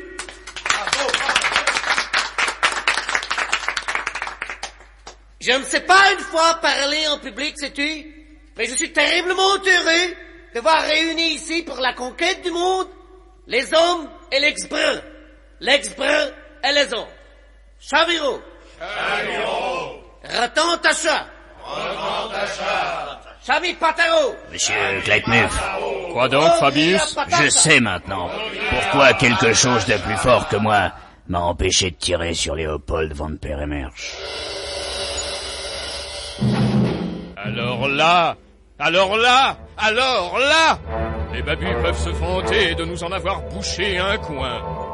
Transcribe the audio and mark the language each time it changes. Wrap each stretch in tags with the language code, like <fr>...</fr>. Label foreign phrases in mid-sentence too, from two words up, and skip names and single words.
<fr>Je ne sais pas une fois parler en public, sais-tu, mais je suis terriblement heureux de voir réunis ici pour la conquête du monde les hommes et l'ex-breu, l'ex-breu et les hommes. Chaviro. Chaviro. Ratantacha. Ratantacha. Chami Pataro. Monsieur Claquemuf. Quoi donc, Fabius? Je sais maintenant pourquoi quelque chose de plus fort que moi m'a empêché de tirer sur Léopold von Peremersch. Alors là, les babus peuvent se vanter de nous en avoir bouché un coin.</fr>